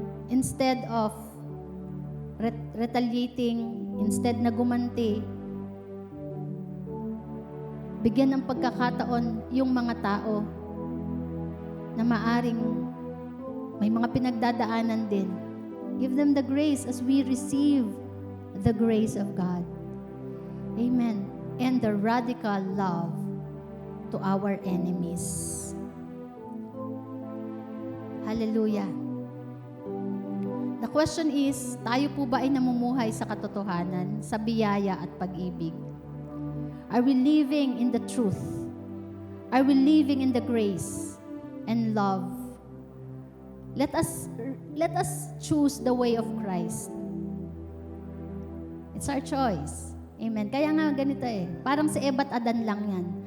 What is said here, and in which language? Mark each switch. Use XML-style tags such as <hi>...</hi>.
<en>Instead of retaliating,</en> <tl>instead na gumanti, bigyan ng pagkakataon yung mga tao na maaring may mga pinagdadaanan din.</tl> <en>Give them the grace as we receive the grace of God. Amen. And the radical love to our enemies. Hallelujah. The question is,</en> <tl>tayo po ba ay namumuhay sa katotohanan, sa biyaya at pag-ibig?</tl> <en>Are we living in the truth? Are we living in the grace and love? Let us choose the way of Christ. It's our choice.</en> <tl>Amen. Kaya nga ganito parang si Eva at Adan lang yan.</tl>